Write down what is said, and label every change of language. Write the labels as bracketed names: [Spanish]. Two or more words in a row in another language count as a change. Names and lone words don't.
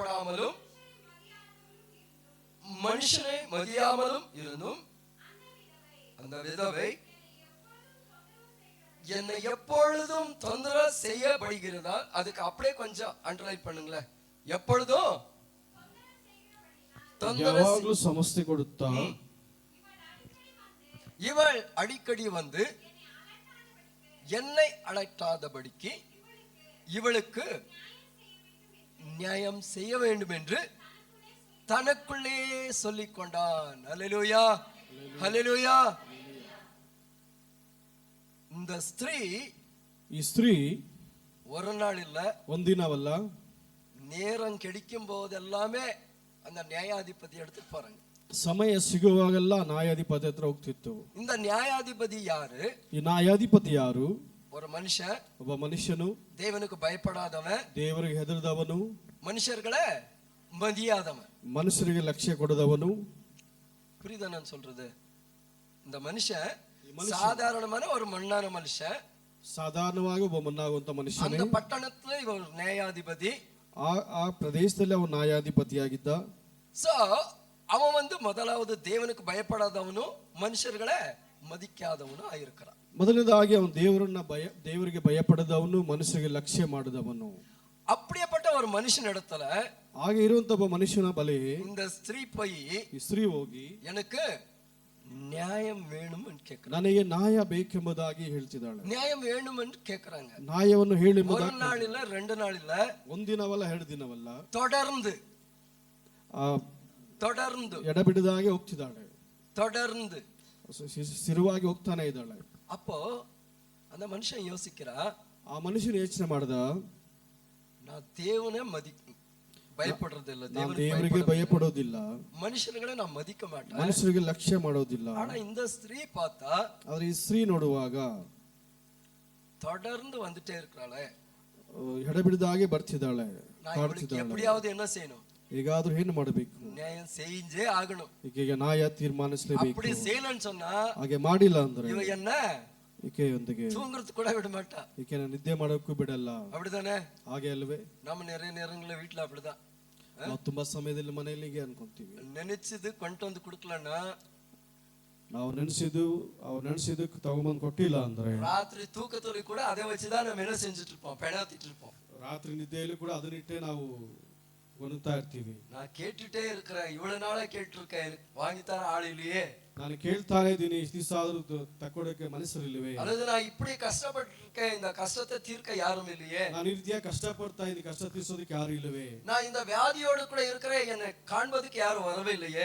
[Tamil] மதியாமலும் மனுஷனை மதியாமலும் இருந்தும் அந்த விதவை என்னை எப்பொழுதும் தொந்தரவு செய்யப்படுகிறதா. அதுக்கு அப்படியே கொஞ்சம் அண்டர்லைன் பண்ணுங்களேன். எப்பொழுதும் [Kannada] ಯಾವಾಗಲೂ ಸಮಸ್ಯೆ ಕೊಡುತ್ತಾ, [Tamil] இவள் அடிக்கடி வந்து என்னை அழைக்காதபடிக்கு இவளுக்கு நியாயம் செய்ய வேண்டும் என்று தனக்குள்ளே சொல்லிக் கொண்டான். ஹல்லேலூயா, ஹல்லேலூயா. இந்த [Kannada] ಈ ಸ್ತ್ರೀ [Tamil] ஒரு நாள் இல்ல, [Kannada] ಒಂದಿನವಲ್ಲ, [Tamil] நேரம் கிடைக்கும் போதெல்லாமே அந்த நியாயாதிபதி எடுத்துட்டு போறாங்க. [Kannada] ಸಮಯ ಸಿಗುವಾಗೆಲ್ಲ ನ್ಯಾಯಾಧಿಪತಿ ಹತ್ರ ಹೋಗ್ತಿತ್ತು. [Tamil] இந்த நியாயாதிபதி யாரு? [Kannada] ಈ ನ್ಯಾಯಾಧಿಪತಿ ಯಾರು? [Tamil] ஒரு மனுஷன், [Kannada] ಒಬ್ಬ ಮನುಷ್ಯನು, [Tamil] தேவனுக்கு பயப்படாதவன், [Kannada] ದೇವರಿಗೆ ಹೆದರದವನು, [Tamil] மனுஷர்களை மதியாதவன், [Kannada] ಮನುಷ್ಯರಿಗೆ ಲಕ್ಷ್ಯ ಕೊಡದವನು. [Tamil] புரியுதா நான் சொல்றது? இந்த மனுஷன் சாதாரணமான ஒரு மண்ணான மனுஷன், [Kannada] ಸಾಧಾರಣವಾಗಿ ಒಬ್ಬ ಮಣ್ಣಾಗುವಂತ ಮನುಷ್ಯನೇ. [Tamil] அந்த பட்டணத்துல இவர் நியாயாதிபதி, [Kannada] ಆ ಪ್ರದೇಶದಲ್ಲಿ ಅವನು ನ್ಯಾಯಾಧಿಪತಿಯಾಗಿದ್ದ. [Tamil] சோ அவன் வந்து முதலாவது தேவனுக்கு பயப்படாதவனும் மனுஷர்களை மதிக்காதவனும் ஆயிருக்கிறான். [Kannada] ಮೊದಲನೇದಾಗಿ ಅವನು ದೇವರಿಗೆ ಭಯಪಡದವನು, ಮನುಷ್ಯರಿಗೆ ಲಕ್ಷ್ಯ ಮಾಡದವನು. [Tamil] அப்படியேப்பட்ட ஒரு மனுஷன் இடத்துல [Kannada] ಹಾಗೆ ಇರುವಂತ ಒಬ್ಬ ಮನುಷ್ಯನ ಬಳಿ [Tamil] இந்த ஸ்திரீ போய், [Kannada] ಈ ಸ್ತ್ರೀ ಹೋಗಿ [Tamil] எனக்கு நியாயம் வேணும் என்று கேக்குறாங்க. [Kannada] ನನಗೆ ನ್ಯಾಯ ಬೇಕೆಂಬುದಾಗಿ ಹೇಳ್ತಿದ್ದಾಳೆ. [Tamil] நியாயம் வேணும் என்று கேக்குறாங்க. [Kannada] ನ್ಯಾಯವನ್ನು ಹೇಳಿ, [Tamil] ஒரு நாள் இல்ல, ரெண்டு நாள் இல்ல, [Kannada] ಒಂದಿನವಲ್ಲ, ಎರಡು ದಿನವಲ್ಲ, [Tamil] தொடர்ந்து தொடர்ந்து [Kannada] ಎಡಬಿಡದಾಗೆ ಹೋಗ್ತಿದ್ದಾಳೆ. [Tamil] தொடர்ந்து [Kannada] ಸ್ಥಿರವಾಗಿ ಹೋಗ್ತಾನೆ ಇದ್ದಾಳೆ. [Tamil] அப்போ அந்த மனுஷன் யோசிக்கிறா, [Kannada] ಆ ಮನುಷ್ಯನು ಯೋಚನೆ ಮಾಡ್ದ, [Tamil] நான் தேவனை பயப்படுறது இல்ல, [Kannada] ದೇವರಿಗೆ ಭಯಪಡೋದಿಲ್ಲ, [Tamil] மனுஷர்களை நான் மதிக்க மாட்டேன், [Kannada] ಮನುಷ್ಯರಿಗೆ ಲಕ್ಷ್ಯ ಮಾಡೋದಿಲ್ಲ. [Tamil] ஆனா இந்த ஸ்திரீ பார்த்தா, [Kannada] ಆದ್ರೆ ಈ ಸ್ತ್ರೀ ನೋಡುವಾಗ [Tamil] தொடர்ந்து வந்துட்டே இருக்கிறாளே, [Kannada] ಎಡಬಿಡದಾಗೆ ಬರ್ತಿದ್ದಾಳೆ, [Tamil] எப்படியாவது என்ன செய்யணும், [Kannada] ಈಗಾದ್ರೂ ಏನು ಮಾಡಬೇಕು, [Tamil] நியாயம் செஞ்சே ஆகணும், [Kannada] ಈಗ ನ್ಯಾಯ ತೀರ್ಮಾನಿಸಲೇಬೇಕು. [Tamil] அப்படி செய்யலன்னு சொன்னா, [Kannada] ಹಾಗೆ ಮಾಡಿಲ್ಲ ಅಂದ್ರೆ [Tamil] இவ என்ன [Kannada] ಈಕೆಯೊಂದಿಗೆ [Tamil] தூங்குறது கூட விட மாட்டா, [Kannada] ಈಕೆನ ನಿದ್ದೆ ಮಾಡೋಕ್ಕೂ ಬಿಡಲ್ಲ. [Tamil] அப்படிதானே? [Kannada] ಹಾಗೆ ಅಲ್ವೇ? [Tamil] நம்ம நிறைய நேரங்கள வீட்டுல அப்படிதான், [Kannada] ನಾವು ತುಂಬಾ ಸಮಯದಲ್ಲಿ ಮನೆಯಲ್ಲಿ ಹೀಗೆ ಅನ್ಕೊಂತೀವಿ. [Tamil] நினைச்சது கொண்டு வந்து கொடுக்கலன்னா, [Kannada] ನಾವು ನೆನೆಸಿದ್ದು ತಗೊಂಬಂದು ಕೊಟ್ಟಿಲ್ಲ ಅಂದ್ರೆ, [Tamil] ராத்திரி தூக்கத்துல கூட அதை வச்சுதான் நம்ம என்ன செஞ்சுட்டு இருப்போம், பெணாத்திட்டு இருப்போம். [Kannada] ರಾತ್ರಿ ನಿದ್ದೆಯಲ್ಲಿ ಕೂಡ ಅದನ್ನಿಟ್ಟೆ ನಾವು ಗೊನುತ್ತಾ ಇರ್ತೀವಿ. [Tamil] நான் கேட்டுட்டே இருக்கிறேன், இவ்வளவு நாளா கேட்டிருக்கேன், வாங்கித்தார ஆள் இல்லையே, [Kannada] ನಾನು ಕೇಳ್ತಾನೆ ಇದ್ದೀನಿ, ಇಷ್ಟು ದಿವಸ ಆದ್ರೂ ತಕ್ಕೊಡಕ್ಕೆ ಮನಸ್ಸಿರಲಿಲ್ವೇ, [Tamil] அல்லது நான் இப்படி கஷ்டப்பட்டிருக்கேன், இந்த கஷ்டத்தை தீர்க்க யாரும் இல்லையே, [Kannada] ನಾನು ಈ ರೀತಿಯ ಕಷ್ಟಪಡ್ತಾ ಇದ್ದೀನಿ, ಕಷ್ಟ ತೀರ್ಸೋದಕ್ಕೆ ಯಾರು ಇಲ್ಲವೇ, [Tamil] நான் இந்த வியாதியோடு கூட இருக்கிறேன், என்னை காண்பதுக்கு யாரும் வரவே இல்லையே,